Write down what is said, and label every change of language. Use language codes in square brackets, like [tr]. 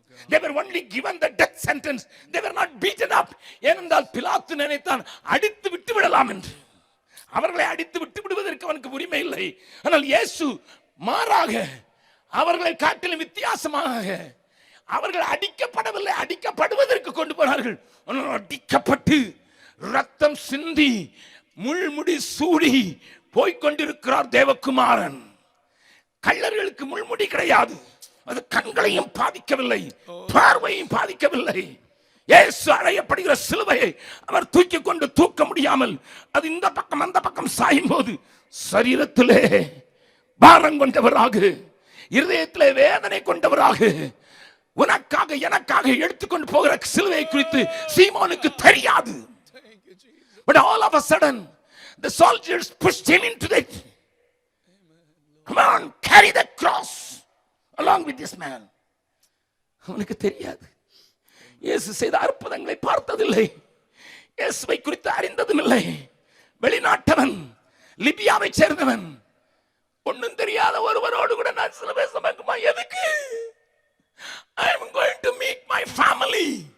[en] They were only given the death sentence. They were not beaten up. [ta] ஏனென்றால் பிலாத்து நினைத்தான் அடித்து விட்டு விடலாம் என்று. அவர்களை அடித்து விட்டு விடுவதற்கு அவனுக்கு உரிமை இல்லை. ஆனால் இயேசு மாறாக அவர்களை காட்டிலும் வித்தியாசமாக அவர்கள் அடிக்கப்படவில்லை, அடிக்கப்படுவதற்கு கொண்டு போனார்கள். அடிக்கப்பட்டு ரத்தம் சிந்தி முள்முடி சூடி போய்கொண்டிருக்கிறார் தேவகுமாரன். கள்ளர்களுக்கு முள்முடி கிடையாது. அது கண்களையும் பாதிக்கவில்லை, பார்வையும் பாதிக்கவில்லை. இயேசு அறையப்படுகிற சிலுவையை அவர் தூக்கி கொண்டு தூக்க முடியாமல் அது இந்த பக்கம் அந்த பக்கம் சாயும் போது சரீரத்திலே பாரம் கொண்டவராக, இருதயத்திலே வேதனை கொண்டவராக, உனக்காக எனக்காக எடுத்துக்கொண்டு போகிற சிலுவை குறித்து சீமோனுக்கு தெரியாது. [en] But all of a sudden the soldiers pushed him into it. Come on, carry the cross along with this man. [ta] அவனுக்கு தெரியாது. இயேசு செய்த அற்புதங்களை பார்த்ததில்லை, இயேசுவை குறித்து அறிந்ததும் இல்லை. வெளிநாட்டவன், லிபியாவை சேர்ந்தவன், ஒன்னும் தெரியாத ஒருவரோடு கூட நான் சிலுவை சுமக்குமா? எதுக்கு? [en] I am going to meet my family.